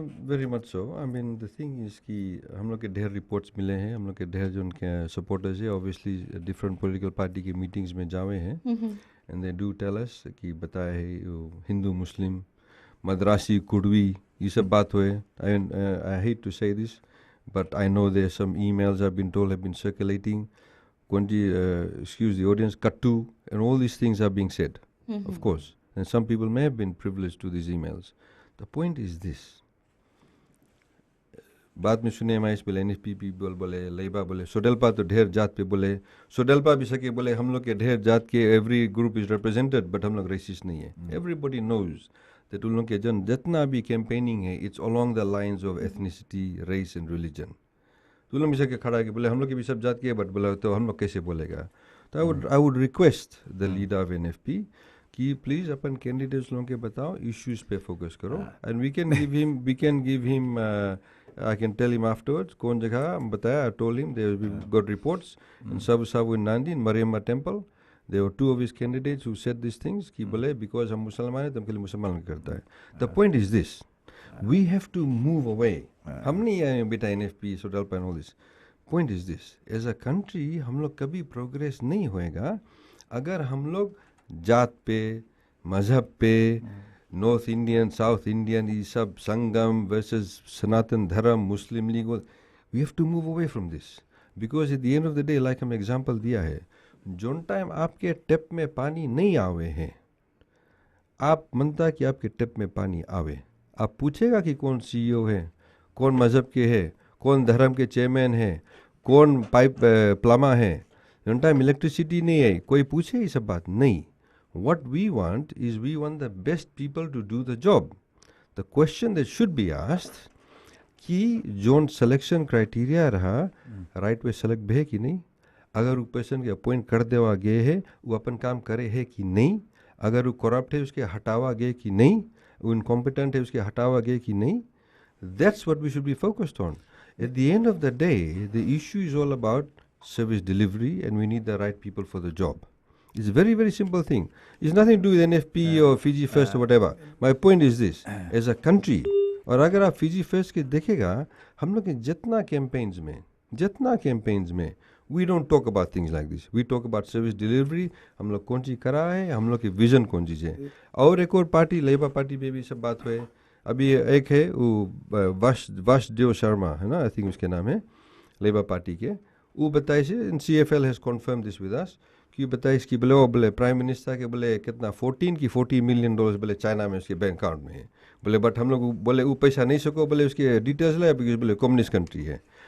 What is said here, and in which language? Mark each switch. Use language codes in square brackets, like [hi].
[en] Very much so. I mean the thing is [hi] कि हम लोग के ढेर रिपोर्ट्स मिले हैं, हम लोग के ढेर जो उनके सपोर्टर्स है ऑब्वियसली डिफरेंट पॉलिटिकल पार्टी की मीटिंग्स में जावे हैं [en] and they do tell us [hi] कि बताया है हिंदू मुस्लिम मद्रासी कुड़वी ये सब बात हुए. [en] I hate to say this, but I know there's some emails I've been told have been circulating. Excuse the audience, Kattu, and all these things are being said, of course. And some people may have been privileged to these emails. The point is this. [hi] बाद में सुने MIS बोले, एनएफपीपी बोले, लेबा बोले, सोडेल्पा तो ढेर जात पे बोले, सोडेल्पा भी सके बोले हम लोग के ढेर जात के [en] every group is represented, [hi] but हम लोग रेसिस्ट नहीं है. [en] everybody knows that [hi] उन लोग के जन जितना भी कैंपेनिंग है [en] It's along the lines of ethnicity, race and religion. [hi] तो लोग भी सके खड़ा के बोले हम लोग के भी सब जात के, बट बोला तो हम लोग कैसे बोलेगा. [en] तो I would request the leader of NFP कि please [hi] अपन कैंडिडेट्स लोगों के बताओ, इश्यूज पे फोकस करो, [en] and we can give him I can tell him afterwards [hi] कौन जगह बताया. [en] I told him we got reports in Sabu Sabu in Nandi in Mariamma temple. There were two of his candidates who said these things [hi] कि बोले [en] because [hi] हम मुसलमान हैं तो हम के लिए मुसलमान करता है. [en] The point is this, we have to move away. [hi] हम नहीं आए बेटा NFP सोडल्पा and all this. [en] Point is this, as a country [hi] हम लोग कभी progress नहीं होएगा अगर हम लोग जात पे, मजहब पे, नॉर्थ इंडियन, साउथ इंडियन, ये सब संगम वर्सेस सनातन धर्म, मुस्लिम league, [en] We have to move away from this. Because at the end of the day, [hi] like हम एग्जांपल दिया है, जोन टाइम आपके टेप में पानी नहीं आवे हैं, आप मनता कि आपके टेप में पानी आवे, आप पूछेगा कि कौन सीईओ है, कौन मजहब के है, कौन धर्म के चेयरमैन है, कौन पाइप प्लमा है. जोन टाइम इलेक्ट्रिसिटी नहीं है, कोई पूछे ये सब बात नहीं. [en] What we want is we want the best people to do the job. The question that should be asked [hi] कि जोन सिलेक्शन क्राइटेरिया रहा राइट वे सेलेक्ट भे कि नहीं, अगर वो पर्सन के अपॉइंट कर देवा गए है वो अपन काम करे है कि नहीं, अगर वो करप्ट है उसके हटावा गए कि नहीं, वो इनकॉम्पिटेंट है उसके हटावा गए कि नहीं. [en] That's what we should be focused on. At the end of the day, the issue is all about service delivery and we need the right people for the job. It's a very, very simple thing. It's nothing to do with NFP or Fiji First or whatever. My point is this, as a country, [hi] और अगर आप Fiji First के देखेगा, हम लोग के जितना campaigns में, [en] we don't talk about things like this. We talk about service delivery, [hi] हम लोग कौन चीज़ करा है, हम लोग की विजन कौन चीज़ है. और एक और पार्टी, लेबर पार्टी पे भी सब बात हुए. अभी एक है वो वासुदेव शर्मा है ना, आई थिंक उसके नाम है, लेबर पार्टी के, वो बताए से [en] CFL has confirm this with us [hi] कि बताइए इसकी बोले प्राइम मिनिस्टर के बोले कितना 40 मिलियन डॉलर्स बोले चाइना में उसके बैंक अकाउंट में है बोले, बट हम लोग बोले वो पैसा नहीं सको बोले उसके डिटेल्स ले बिकॉज बोले कम्युनिस्ट कंट्री है.